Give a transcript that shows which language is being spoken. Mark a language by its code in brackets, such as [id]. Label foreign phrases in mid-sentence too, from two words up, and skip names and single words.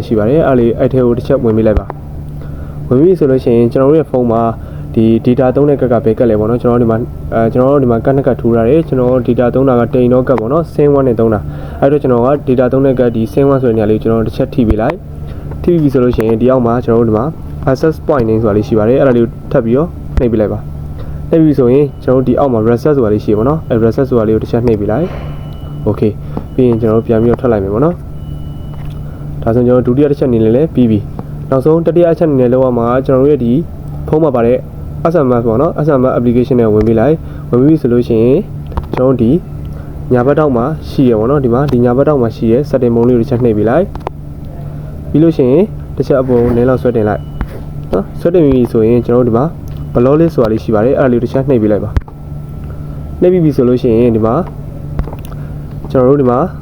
[my] ရှိပါတယ်အဲ့လေးအဲ့ထဲကိုတစ်ချက်ဝင်ပေးလိုက်ပါဝင်ပြီဆိုလို့ရှိရင်ကျွန်တော်တို့ရဲ့ဖုန်းမှာဒီ data သုံးတဲ့ကတ်ကပဲကတ်လဲပေါ့เนาะကျွန်တော်တို့ဒီမှာကတ်နဲ့ကတ်ထိုးရတယ်ကျွန်တော် data သုံးတာကတိန်တော့ကတ်ပေါ့เนาะ SIM 1နဲ့သုံးတာအဲ့တော့ကျွန်တော်က data သုံးတဲ့က တ်ဒီ SIM 1ဆိုတဲ့နေရာလေးကျွန်တော်တစ်ချက်ထိပေးလိုက်ထိပြီဆိုလို့ရှိရင်ဒီအောက်မှာကျွန်တော်တို့ဒီမှာ [en] access point name [my] ဆိုတာလေးရှိပါတယ်အဲ့ဒါလေးကိုထပ်ပြီးတော့နှိပ်ပေးလိုက်ပါနှိပ်ပြီဆိုရင် ကျွန်တော်တို့ဒီအောက်မှာ reset ဆိုတာလေးရှိရပေါ့เนาะအဲ့ reset ဆိုတာလေးကိုတစ်ချက်နှိပ်ပေးလိုက် Okay ပြီးရင်ကျွန်တော်တို့ပြန်ပြီးတော့ထွက်လိုက်မယ်ပေါ့နော်ဒါဆိုကျွန်တော်ဒုတိယတစ်ချက်အနေနဲ့ လည်းပြီးပြီနောက်ဆုံးတတိယအချက်အနေနဲ့လောက်ရမှာကျွန်တော်တို့ရဲ့ဒီဖုန်းမှာပါတဲ့ SMS ပေါ့နော် [en] SMS application [my] နဲ့ဝင်ပြီးလိုက်ဝင်ပြီးဆိုလို့ရှိရင်ကျွန်တော်ဒီညာဘက်တောက်မှာရှိရပေါ့နော်ဒီမှာဒီညာဘက်တောက်မှာရှိရ setting ပုံလေးကိုတစ်ချက်နှိပ်ပေးလိုက်ပြီးလို့ရှိရင်တစ်ချက်အပေါ်နည်းလောက်ဆွဲတင်လိုက်နော်ဆွဲတင်ပြီဆိုရင်ကျွန်တော်တို့ဒီမှာ [en] block list [my] ဆိုတာလေးရှိပါတယ်အဲ့ဒါလေးတစ်ချက်နှိပ်ပေးလိုက်ပါနှိပ်ပြီးပြီဆိုလို့ရှိရင်ဒီမှာကျွန်တော်တို့ဒီမှာ